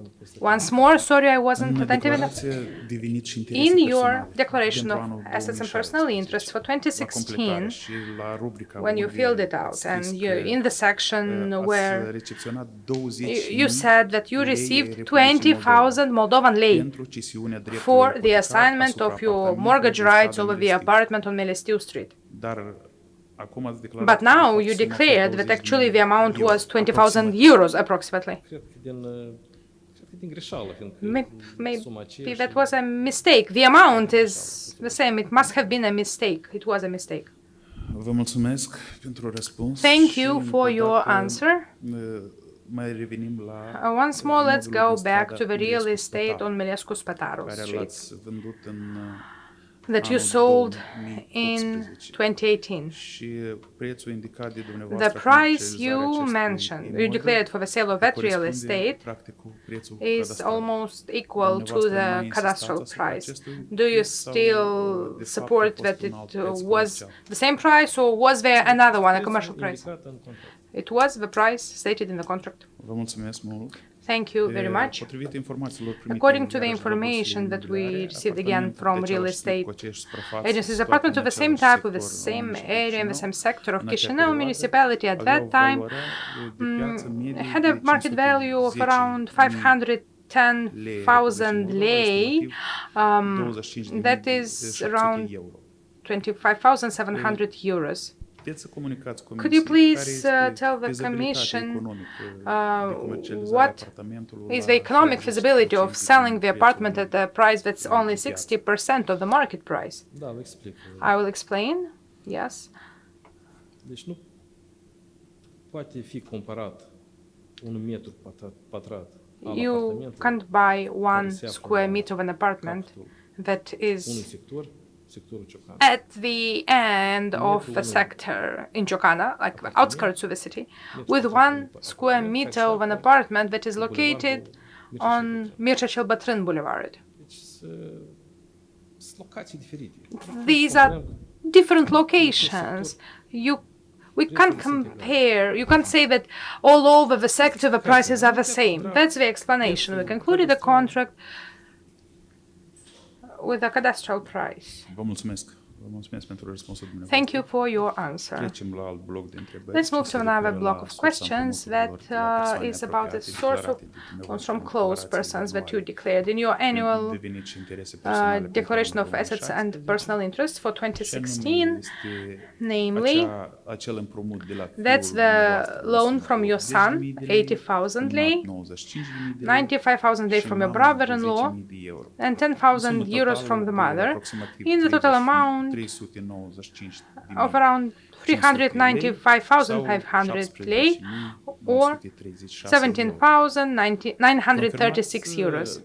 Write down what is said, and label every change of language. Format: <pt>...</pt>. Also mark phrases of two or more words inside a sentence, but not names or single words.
<en>Once more, sorry, I wasn't attentive enough. In your declaration of assets and personal interests for 2016, when you filled it out, and in the section where you said that you received 20,000 Moldovan lei for the assignment of your mortgage rights over the apartment on Melestiu Street. But now you declared that actually the amount was 20,000 euros approximately. Maybe that was a mistake. The amount is the same. It must have been a mistake. It was a mistake.</en> <ro>Vă mulțumesc pentru răspuns.</ro> <en>Thank you for your answer.</en> <ro>Mai revenim la</ro> <en>Once more, let's go back to the real estate on Milescu Spataru Street that you sold in 2018. The price you mentioned, you declared for the sale of that real estate, is almost equal to the cadastral price. Do you still support that it was the same price, or was there another one, a commercial price? It was the price stated in the contract.</en> <ro>Vă mulțumesc mult.</ro> <en>Thank you very much. According to the information that we received again from real estate agencies, apartment of the same type, with the same area in the same sector of Chișinău municipality at that time had a market value of around 510,000 lei. That is around 25,700 euros. Could you please tell the Commission what is the economic feasibility of selling the apartment at a price that's only 60% of the market price? I will explain. Yes.</en> <ro>Deci nu poate fi comparat un metru pătrat al</ro> <en>You can't buy 1 square meter of an apartment that is at the end of the sector in Ciocana, like the outskirts of the city, with 1 square meter of an apartment that is located on Mircea cel Bătrân Boulevard. These are different locations. We can't compare. You can't say that all over the sector the prices are the same. That's the explanation. We concluded a contract with a cadastral price.</en> <ro>Vă mulțumesc. Vă mulțumesc pentru răspunsul dumneavoastră.</ro> <en>Thank you for your answer.</en> <ro>Trecem la alt bloc de întrebări.</ro> <en>Let's move to another block of questions that is about the source of loans from close persons that you declared in your annual declaration of assets and personal interests for 2016, namely, that's the loan from your son, 80,000 lei, 95,000 lei from your brother-in-law, and 10,000 euros from the mother, in the total amount of around 395,500 lei, or 17,936 euros.</en>